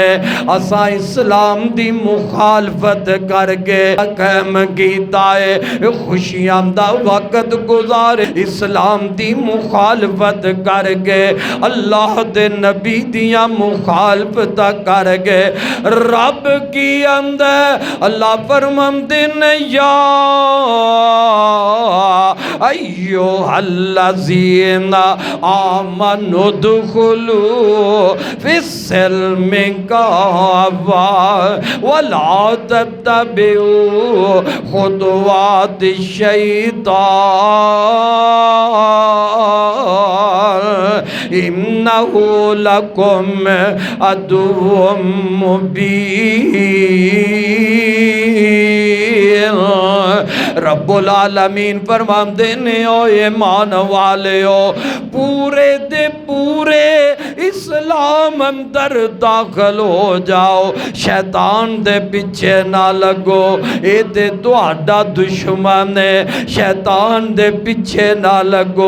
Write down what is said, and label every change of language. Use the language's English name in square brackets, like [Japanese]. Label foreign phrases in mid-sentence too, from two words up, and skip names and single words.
[Punjabi] اساں اسلام دی مخالفت کرکے کہم کیتا ہے خوشیاں دا وقت گزار اسلام دی مخالفت کرکے اللہ دے نبی دیاں مخالفت کرکے رب کی اندر اللہ فرماندے نے یا [Arabic] أيها الذين آمنوا ادخلوا في السلم كافة ولا تتبعوا خطوات الشيطان إنه لكم عدو مبين. [Punjabi] رب العالمین فرماندے نے او ایمان والیو پورے دے پورے اسلام اندر داخل ہو جاؤ، شیطان دے پیچھے نہ لگو. یہ تے تہاڈا دشمن ہے، شیطان دے پیچھے نہ لگو.